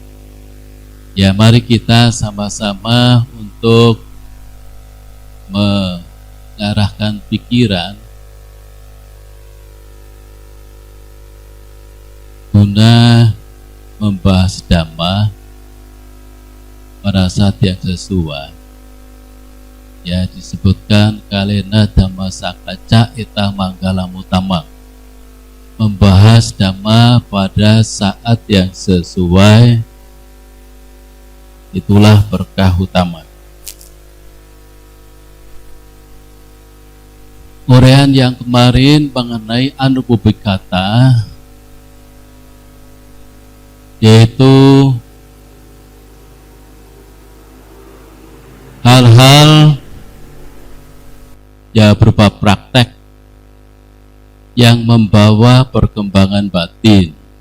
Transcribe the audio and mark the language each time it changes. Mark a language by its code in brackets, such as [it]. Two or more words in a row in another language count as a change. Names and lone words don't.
[id] Ya, mari kita sama-sama untuk mengarahkan pikiran guna membahas Dhamma pada saat yang sesuai. Ya, disebutkan [pi] kalena Dhamma sakaca ita manggalam utama, [id] membahas Dhamma pada saat yang sesuai, itulah berkah utama. Uraian yang kemarin mengenai Anubhubikata, yaitu hal-hal ya berupa praktek yang membawa perkembangan batin.